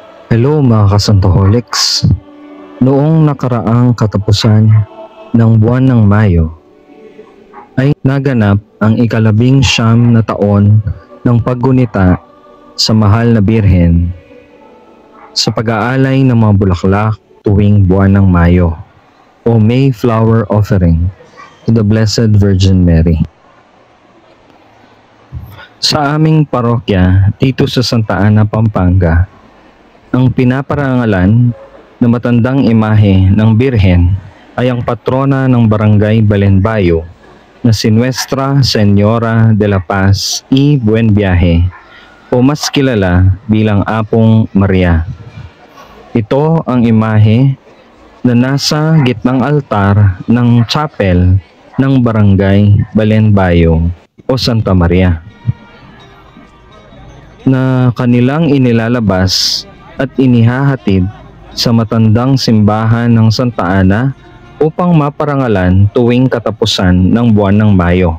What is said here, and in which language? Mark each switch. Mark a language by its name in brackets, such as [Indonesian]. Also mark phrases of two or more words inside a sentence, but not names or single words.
[Filipino] Hello mga kasantoholics. Noong nakaraang katapusan ng buwan ng Mayo ay naganap ang ika-19 na taon ng paggunita sa Mahal na Birhen sa pag-aalay ng mga bulaklak tuwing buwan ng Mayo o [English] May Flower Offering to the Blessed Virgin Mary. [Filipino] Sa aming parokya dito sa Santa Ana, Pampanga, ang pinaparangalan na matandang imahe ng Birhen ay ang patrona ng Barangay Balenbayo na si Nuestra Señora de la Paz y Buen Viaje o mas kilala bilang Apong Maria. Ito ang imahe na nasa gitnang altar ng chapel ng Barangay Balenbayo o Santa Maria na kanilang inilalabas at inihahatid sa matandang simbahan ng Santa Ana upang maparangalan tuwing katapusan ng buwan ng Mayo.